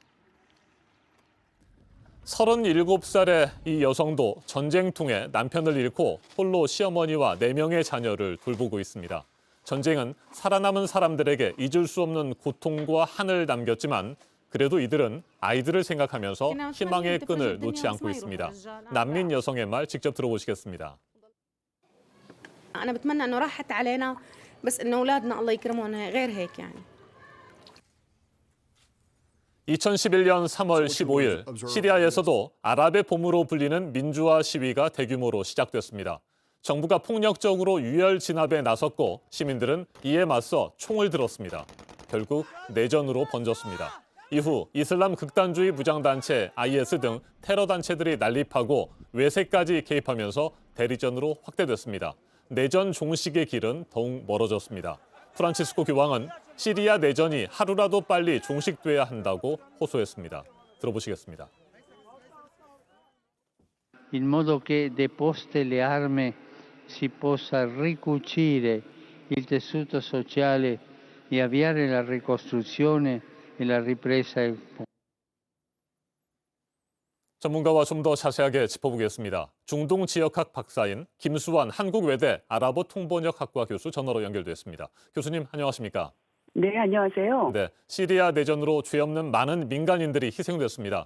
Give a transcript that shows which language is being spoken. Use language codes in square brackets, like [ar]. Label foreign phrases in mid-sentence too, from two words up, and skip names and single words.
[ko] 37살의 이 여성도 전쟁통에 남편을 잃고 홀로 시어머니와 4명의 자녀를 돌보고 있습니다. 전쟁은 살아남은 사람들에게 잊을 수 없는 고통과 한을 남겼지만 그래도 이들은 아이들을 생각하면서 희망의 끈을 놓지 않고 있습니다. 난민 여성의 말 직접 들어보시겠습니다. [ar] أنا بتمنى إنه راحت علينا بس إنه أولادنا الله يكرمهم غير هيك يعني. [ko] 2011년 3월 15일 시리아에서도 아랍의 봄으로 불리는 민주화 시위가 대규모로 시작됐습니다. 정부가 폭력적으로 유혈 진압에 나섰고 시민들은 이에 맞서 총을 들었습니다. 결국 내전으로 번졌습니다. 이후 이슬람 극단주의 무장단체 IS 등 테러 단체들이 난립하고 외세까지 개입하면서 대리전으로 확대됐습니다. 내전 종식의 길은 더욱 멀어졌습니다. 프란치스코 교황은 시리아 내전이 하루라도 빨리 종식돼야 한다고 호소했습니다. 들어보시겠습니다. [it] in modo che deposte le armi si possa ricucire il tessuto sociale e avviare la ricostruzione e la ripresa. [ko] 전문가와 좀 더 자세하게 짚어보겠습니다. 중동 지역학 박사인 김수환 한국외대 아랍어 통번역학과 교수 전화로 연결됐습니다. 교수님 안녕하십니까? 네, 안녕하세요. 네, 시리아 내전으로 죄 없는 많은 민간인들이 희생됐습니다.